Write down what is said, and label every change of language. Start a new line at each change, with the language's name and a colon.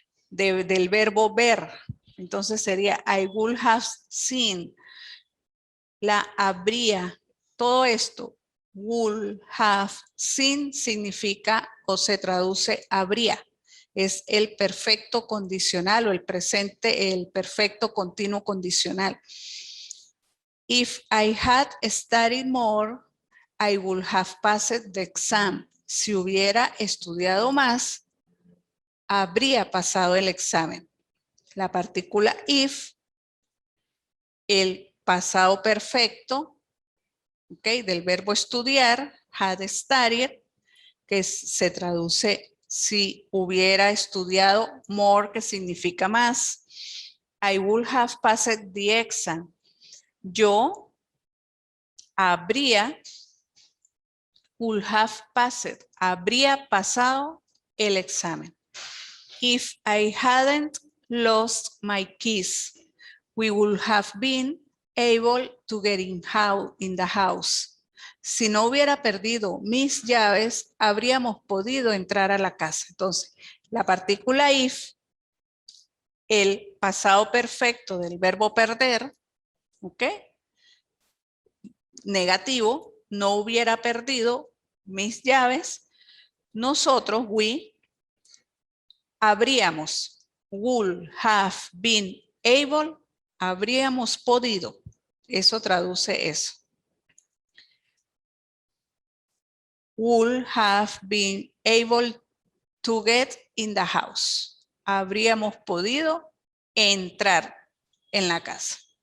Spanish: Del verbo ver. Entonces sería
English: I would have seen.
Spanish: La habría. Todo esto,
English: would have seen,
Spanish: significa o se traduce habría. Es el perfecto condicional o el presente, el perfecto continuo condicional.
English: If I had studied more, I would have passed the exam.
Spanish: Si hubiera estudiado más, habría pasado el examen. La partícula if, el pasado perfecto, ¿okay? Del verbo estudiar,
English: had studied,
Spanish: que se traduce si hubiera estudiado, more, que significa más.
English: I would have passed the exam.
Spanish: Yo habría,
English: would have passed,
Spanish: habría pasado el examen.
English: If I hadn't lost my keys, we would have been able to get in the house.
Spanish: Si no hubiera perdido mis llaves, habríamos podido entrar a la casa. Entonces, la partícula if, el pasado perfecto del verbo perder, ¿ok? Negativo, no hubiera perdido mis llaves, nosotros, we, habríamos,
English: would have been able,
Spanish: habríamos podido. Eso traduce eso.
English: Would have been able to get in the house.
Spanish: Habríamos podido entrar en la casa.